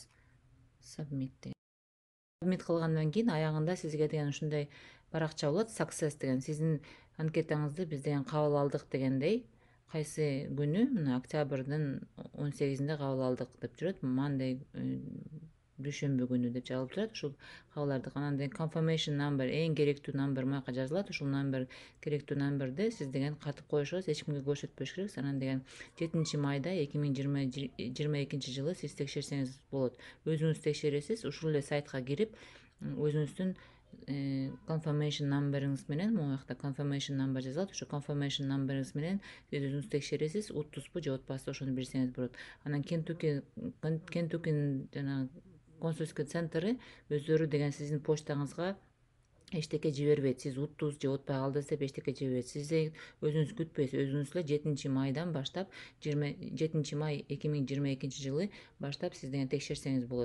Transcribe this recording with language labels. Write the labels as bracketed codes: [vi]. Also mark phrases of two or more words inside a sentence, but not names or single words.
[ky] Submit деген. Submit кылгандан кийин аягында сизге деген ушундай баракча болот, success деген. Сиздин анкетаңызды биз деген кабыл алдык дегендей. Кайсы күнү, мына октябрдын 18-inde кабыл алдык деп жүрөт. Monday дүйшөмбү күнү деп жазылып турат. Ушул кабыл алдык. Анан [en] confirmation number, [ky] эң керектүү number маяка жазылат. Ушул number керектүү numberди сиз деген катып коюшуңуз, эч кимге көрсөтпөш керек. Анан деген 7-майда 2022 жылы сиз текшерсеңиз болот. Өзүңүз текшересиз, ушул эле сайтка кирип, өзүңүздүн [en] confirmation numberыңыз [ky] менен, могу жакта [en] confirmation number [ky] жазылат. Ошо [en] confirmation numberыңыз [ky] менен сиз өзүңүз текшересиз, уттузбу же отпасты, ошону билсеңиз болот. Анан Кентуккинин жана консульский центры өздөрү деген сиздин почтаңызга эчтеке жибербейт. Сиз уттуз же отпай калдыңыз деп эчтеке жибербейт. Сиз өзүңүз күтпөйсүз, өзүңүз эле 7-майдан баштап 7-май 2022 жылы баштап сиз деген текшерсеңиз болот.